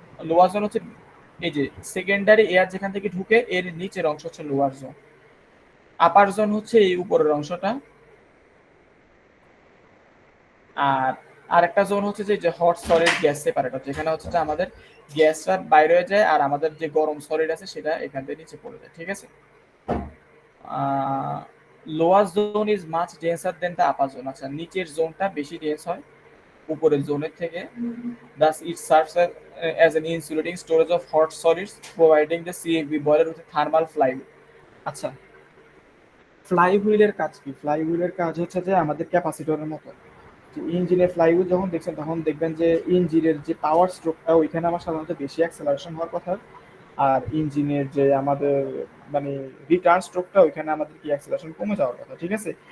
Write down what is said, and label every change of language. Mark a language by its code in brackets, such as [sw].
[bn] Lower zone হচ্ছে এই যে সেকেন্ডারি এয়ার যেখান থেকে ঢুকে এর নিচের অংশ হচ্ছে লোয়ার জোন, আপার জোন হচ্ছে এই উপরের অংশটা, আর আরেকটা জোন হচ্ছে যে হট সলিড গ্যাস সেপারেটর, যেখানে হচ্ছে যে আমাদের গ্যাসটা বাইরে হয়ে যায় আর আমাদের যে গরম সলিড আছে সেটা এখান থেকে নিচে পড়ে যায়, ঠিক আছে। [en] Lower zone is much denser than the upper zone. [bn] আচ্ছা, নিচের জোনটা বেশি ডেন্স হয় উপরের জোনের থেকে। [en] Thus it serves as an insulating storage of hot solids, providing the CFB boiler with a thermal flywheel। [bn] আচ্ছা, ফ্লাইহুইলের কাজ কি? ফ্লাইহুইলের কাজ হচ্ছে যে আমাদের ক্যাপাসিটরের মতো। ইঞ্জিনের ফ্লাইহুইল যখন দেখছেন তখন দেখবেন যে ইঞ্জিনের যে পাওয়ার স্ট্রোকটা ওইখানে আমার সাধারণত বেশি অ্যাক্সেলারেশন হওয়ার কথা, আর ইঞ্জিনের যে আমাদের মানে রিটার্ন স্ট্রোকটা, ওইখানে আমাদের কি অ্যাক্সেলারেশন কমে যাওয়ার কথা, ঠিক আছে?